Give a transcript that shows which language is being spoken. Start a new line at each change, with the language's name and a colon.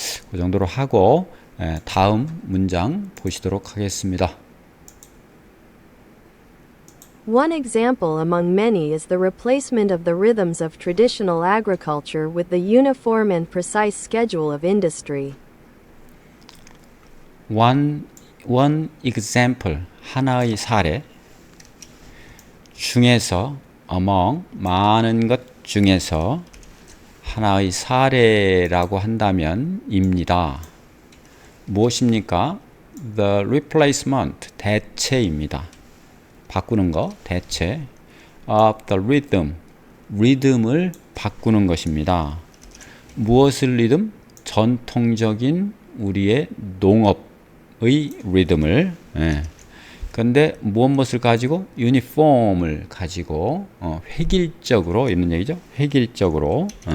Korean: 그 정도로 하고 다음 문장 보시도록 하겠습니다.
English: One example among many is the replacement of the rhythms of traditional agriculture with the uniform and precise schedule of industry. One example,
Korean: 하나의 사례 중에서 among, 많은 것 중에서 하나의 사례라고 한다면 입니다. 무엇입니까?
English: The replacement,
Korean: 대체입니다. 바꾸는 거, 대체
English: of the rhythm,
Korean: 리듬을 바꾸는 것입니다. 무엇을 리듬? 전통적인 우리의 농업의 리듬을. 그런데 무엇을 가지고? 유니폼을 가지고 획일적으로 있는 얘기죠. 획일적으로.